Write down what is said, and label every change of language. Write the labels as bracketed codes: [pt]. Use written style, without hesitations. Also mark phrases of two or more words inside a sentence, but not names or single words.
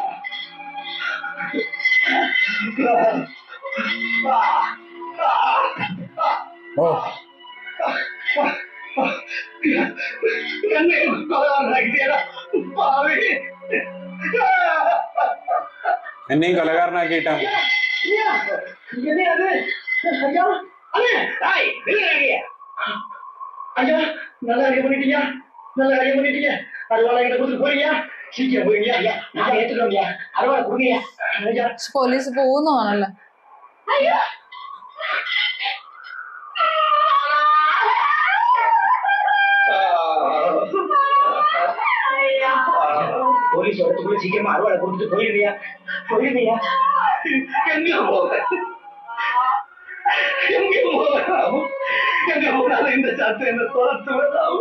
[ml] ഓ എന്നെയും കൊലകാരനാക്കിയിട്ടാ. [ta] ஐயா நல்ல காரியம் பண்ணிட்டீங்க, நல்ல காரியம் பண்ணிட்டீங்க. அறுவாளை கிட்ட கொடுத்து போறீங்க, சீக்கிரம் போறீங்க. ஐயா நான் ஏத்துக்கிறோம் ஐயா, அறுவாளை கொடுங்க ஐயா. [ml] പോലീസ് പോകുന്നതാണല്ലോ. [ta] போலீஸ் வரத்துக்குள்ள சீக்கிரமா அறுவாளை கொடுத்துட்டு போயிருவியா, போயிருவியா. எங்க போக எங்க போகலாம், எங்க போனாலும் இந்த சாத்து என்ன தோத்து வேண்டாம்.